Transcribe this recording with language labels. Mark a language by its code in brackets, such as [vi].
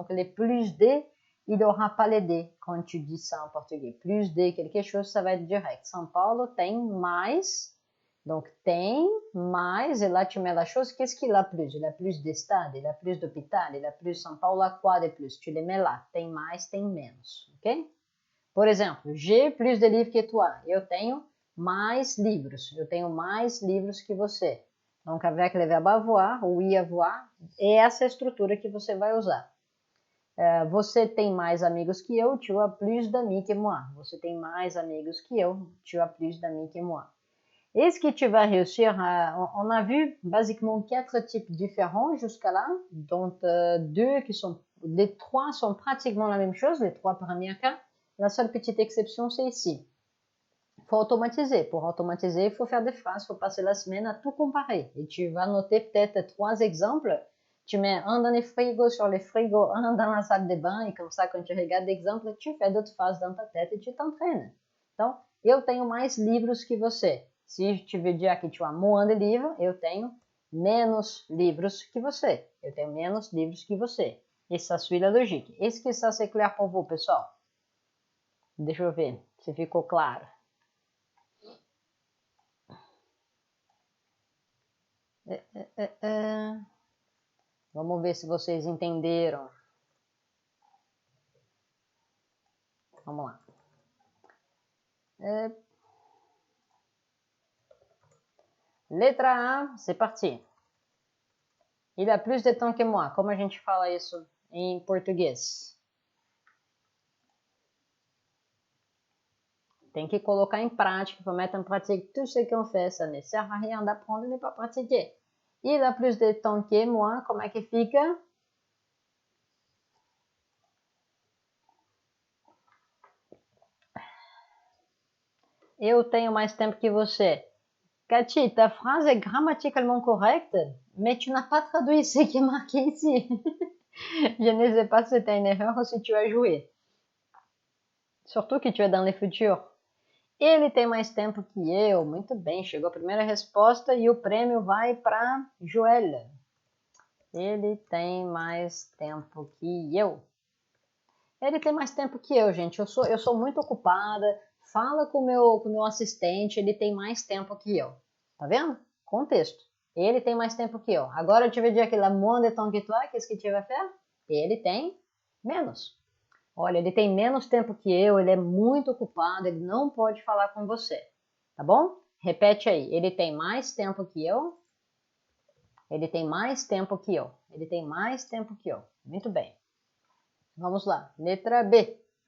[fr] Donc, les plus de, il n'aura pas les D quand tu dis ça en portugais. Plus de quelque chose, ça va être direct. São Paulo tem mais. Donc, tem mais, et là tu mets la chose, qu'est-ce qu'il a plus? Il a plus de stade, il a plus d'hôpital, il a plus São Paulo a quoi de plus? Tu les mets là, tem mais, tem menos, ok? [pt] Por exemplo, [fr] j'ai plus de livres que toi, [pt] eu tenho mais livros que você. [fr] Donc, avec le verbe avoir, ou y avoir, [pt] é essa a estrutura que você vai usar. Você tem mais amigos que eu, [fr] tu as plus d'amis que moi. [pt] Você tem mais amigos que eu, [fr] tu as plus d'amis que moi. Est-ce que tu vas réussir on a vu basiquement 4 types différents jusqu'à là, dont les 3 sont pratiquement la même chose, les 3 premiers cas. La seule petite exception, c'est ici. Il faut automatiser. Pour automatiser, il faut faire des phrases, il faut passer la semaine à tout comparer. Et tu vas noter peut-être 3 exemples. Tu mets un dans les frigos, sur les frigos, un dans la salle de bain, et comme ça, quand tu regardes l'exemple, tu fais d'autres phrases dans ta tête et tu t'entraînes. [pt] Então, eu tenho mais livros que você. [fr] Se tu veux dire que tu as moins de livres, [pt] eu tenho menos livros que você. Eu tenho menos livros que você. [fr] Et ça suit la logique. Est-ce que ça c'est clair pour vous, pessoal? [pt] Deixa eu ver se ficou claro. Vamos ver se vocês entenderam. Vamos lá. [fr] Letra A, c'est parti. Il a plus de temps que moi. [pt] Como a gente fala isso em português? Tem que colocar em prática, [fr] faut mettre en pratique tout ce qu'on fait. Ça ne sert à rien d'apprendre et ne pas pratiquer. Il a plus de temps que moi. [pt] Como é que fica? Eu tenho mais tempo que você. [fr] Cathy, ta phrase est grammaticalement correcte, mais tu n'as pas traduit ce qui est marqué ici. Je ne sais pas si c'était une erreur ou si tu as joué. Surtout que tu es dans le futur. [pt] Ele tem mais tempo que eu. Muito bem, chegou a primeira resposta e o prêmio vai para Joel. Ele tem mais tempo que eu. Ele tem mais tempo que eu, gente. Eu sou muito ocupada. Fala com o meu assistente, ele tem mais tempo que eu. Tá vendo? Contexto. Ele tem mais tempo que eu. [fr] Agora tu veux dire qu'il a moins de temps que toi, qu'est-ce que tu vas faire? [pt] Ele tem menos. Olha, ele tem menos tempo que eu, ele é muito ocupado, ele não pode falar com você. Tá bom? Repete aí. Ele tem mais tempo que eu. Ele tem mais tempo que eu. Ele tem mais tempo que eu. Muito bem. Vamos lá. Letra B.